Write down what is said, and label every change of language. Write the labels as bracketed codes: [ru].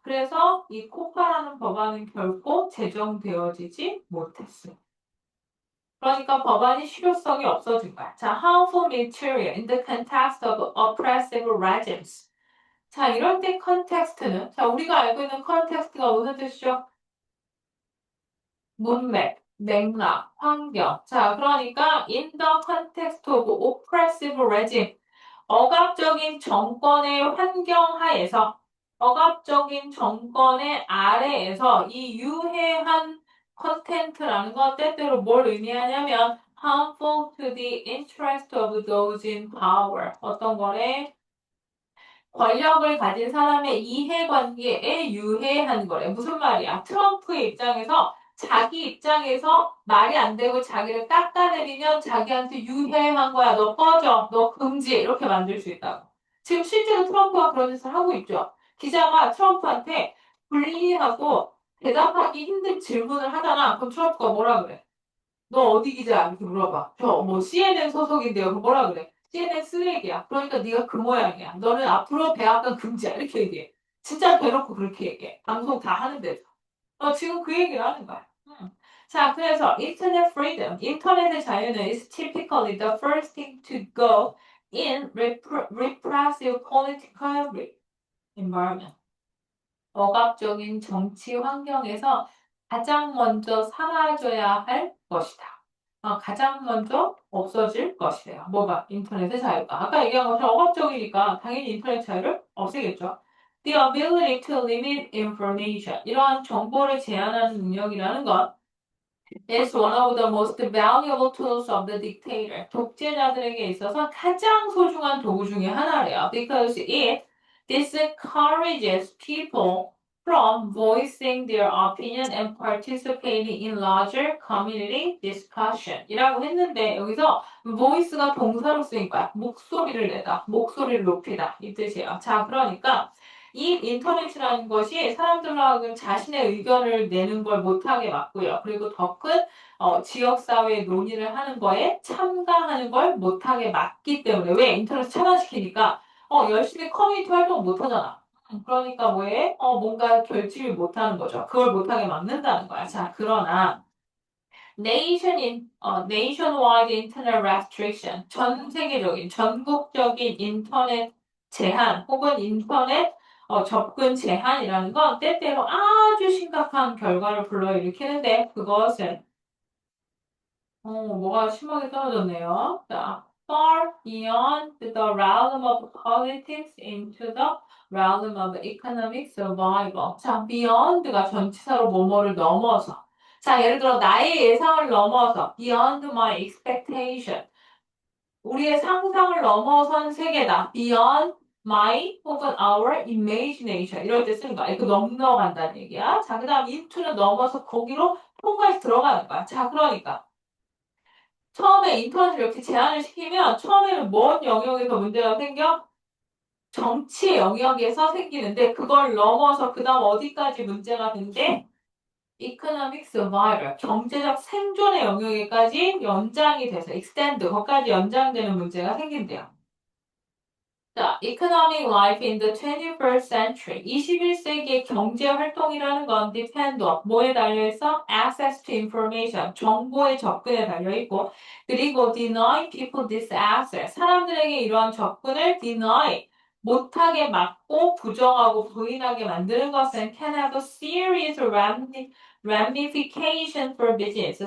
[ko] 그래서 이 코파라는 법안은 결코 제정되어지지 못했어. 그러니까 법안이 실효성이 없어진 거야. [en] 자, harmful material in the context of oppressive regimes. [ko] 자, 이럴 때 컨텍스트는 자, 우리가 알고 있는 컨텍스트가 무슨 뜻이죠? 문맥, 맥락, 환경. [en] 자, 그러니까 in the context of oppressive regime. [ko] 억압적인 정권의 환경 하에서 억압적인 정권의 아래에서 이 유해한 컨텐츠라는 건 때때로 뭘 의미하냐면 [en] harmful to the interest of those in power. [ko] 어떤 거래? 권력을 가진 사람의 이해관계에 유해한 거래. 무슨 말이야? 트럼프의 입장에서 자기 입장에서 말이 안 되고 자기를 깎아내리면 자기한테 유해한 거야. 너 꺼져. 너 금지. 이렇게 만들 수 있다고. 지금 실제로 트럼프가 그런 짓을 하고 있죠. 기자가 트럼프한테 불리하고 대답하기 힘든 질문을 하잖아. 그럼 트럼프가 뭐라 그래? 너 어디 기자야? 이렇게 물어봐. 저 뭐 CNN 소속인데요. 그럼 뭐라 그래? CNN 쓰레기야. 그러니까 네가 그 모양이야. 너는 앞으로 백악관 금지야. 이렇게 얘기해. 진짜 대놓고 그렇게 얘기해. 방송 다 하는데도. 지금 그 얘기를 하는 거야. [en] 자, 그래서 인터넷 freedom, [ko] 인터넷의 자유는 [en] is typically the first thing to go in repressive political environment. [ko] 억압적인 정치 환경에서 가장 먼저 사라져야 할 것이다. 가장 먼저 없어질 것이래요. 뭐가? 인터넷의 자유가. 아까 얘기한 것처럼 억압적이니까 당연히 인터넷 자유를 없애겠죠. [en] The ability to limit information. [ko] 이러한 정보를 제한하는 능력이라는 것 [en] is one of the most valuable tools of the dictator. [ko] 독재자들에게 있어서 가장 소중한 도구 중에 하나래요. [en] Because it discourages people from voicing their opinion and participating in larger community discussion [ko] 이라고 했는데 여기서 voice가 동사로 쓰인 거야. 목소리를 내다, 목소리를 높이다 이 뜻이에요. 자, 그러니까 이 인터넷이라는 것이 사람들하고 자신의 의견을 내는 걸 못하게 막고요. 그리고 더 큰 지역사회 논의를 하는 거에 참가하는 걸 못하게 막기 때문에 왜 인터넷 차단시키니까 열심히 커뮤니티 활동 못하잖아. 그러니까 왜? 뭔가 결집을 못하는 거죠. 그걸 못하게 막는다는 거야. 자, 그러나 [en] nationwide internet restriction, [ko] 전 세계적인, 전국적인 인터넷 제한 혹은 인터넷 접근 제한이라는 건 때때로 아주 심각한 결과를 불러일으키는데 그것은 뭐가 심하게 떨어졌네요. [en] 자, far beyond the realm of politics into the realm of economic survival. [ko] 자, beyond가 전치사로 뭐뭐를 넘어서. 자, 예를 들어 나의 예상을 넘어서 [en] beyond my expectation. [ko] 우리의 상상을 넘어선 세계다. beyond my 혹은 our imagination. 이럴 때 쓰는 거야. 이거 넘어간다는 얘기야. 자, 그 다음 into는 넘어서 거기로 통과해서 들어가는 거야. 자, 그러니까. 처음에 인턴을 이렇게 제안을 시키면 처음에는 뭔 영역에서 문제가 생겨? 정치 영역에서 생기는데 그걸 넘어서 그 다음 어디까지 문제가 된대? economic survival, 경제적 생존의 영역에까지 연장이 돼서 extend, 거기까지 연장되는 문제가 생긴대요. [en] 자, economic life in the 21st century. [ko] 21세기의 경제 활동이라는 건 depend on 뭐에 달려있어? [en] access to information. [ko] 정보의 접근에 달려있고 그리고 [en] deny people this access. [ko] 사람들에게 이러한 접근을 deny 못하게 막고 부정하고 부인하게 만드는 것은 [en] can have a serious ramification for business.